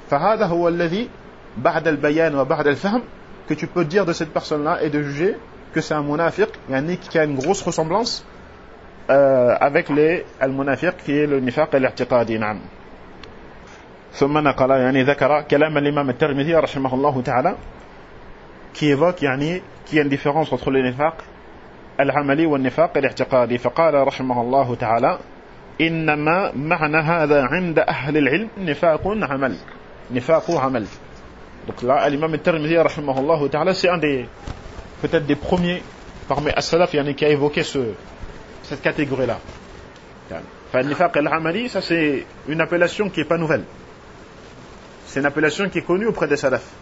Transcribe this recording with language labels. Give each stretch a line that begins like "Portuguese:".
Arabic: فَهَذَا هُوَ الَّذِي بَعْدَ الْبَيَانُ وَبَعْدَ الْفَهْمُ,
French: que tu peux dire de cette personne-là et de juger que c'est un munafiq, yani qui a une grosse ressemblance avec les al-munafiq qui est le nifaq et l'i'tiqadi.
Arabic: نعم. ثم نقل يعني ذكر كلام الإمام الترمذي رحمه الله تعالى,
French: qui évoque yani qu'il y a une différence entre le nifaq
Arabic: العملي والنفاق الاعتقادي. فقال رحمه الله تعالى: إنما معنى هذا عند أهل العلم نفاق عمل. نفاق عمل.
French: Donc là, l'imam al-Tirmidhi, rahimahullah ta'ala, c'est un des, peut-être des premiers parmi les salaf qui a évoqué cette catégorie-là. Fa al-nifaq al-amali, ça c'est une appellation qui n'est pas nouvelle. C'est une appellation qui est connue auprès des salaf.